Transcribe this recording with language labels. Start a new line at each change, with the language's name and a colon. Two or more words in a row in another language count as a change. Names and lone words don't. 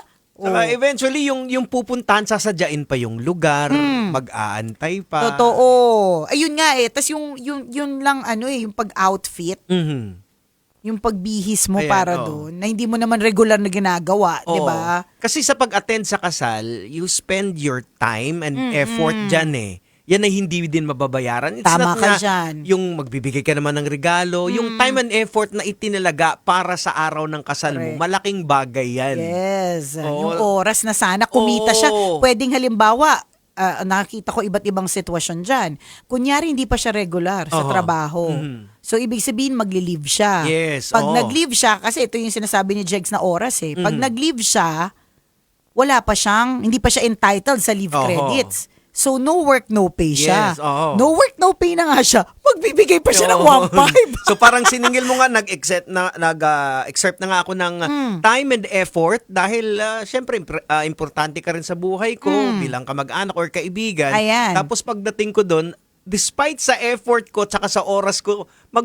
Filipino: Saka eventually, yung pupuntahan, sasadyain pa yung lugar, mag-aantay pa. Totoo. Ayun nga eh. Tapos yung lang yung pag-outfit, Mhm. yung pagbihis mo Ayan, para oo. doon, na hindi mo naman regular na ginagawa, di Oo. ba? Kasi sa pag-attend sa kasal,
English: you spend your time and effort
Filipino: dyan eh. Yan ay hindi din mababayaran.
English: It's
Filipino: Tama
English: not
Filipino: ka na dyan. yung magbibigay ka naman ng regalo, yung
English: time and effort
Filipino: na itinalaga para sa araw ng kasal mo,
English: Correct.
Filipino: malaking bagay yan.
English: Yes.
Filipino: Oo. Yung oras na sana kumita Oo. siya. Pwedeng halimbawa, nakakita ko iba't ibang sitwasyon dyan. Kunyari, hindi pa siya regular sa Oo. trabaho. So, ibig sabihin, magli-leave siya.
English: Yes,
Filipino: Pag oo. nag-leave siya, kasi ito yung sinasabi ni Jegs na oras eh. Pag nag-leave siya, hindi pa siya entitled sa leave Oo.
English: credits. So, no work, no pay siya. Yes, oo. No work, no pay
Filipino: na nga siya. Magbibigay pa siya ng Oo. 1.5. So parang siningil mo nga exert na nga ako ng
English: time and effort
Filipino: dahil syempre importante ka rin sa buhay ko bilang kamag-anak or kaibigan. Ayan. Tapos pagdating ko doon, despite sa effort ko tsaka sa oras ko,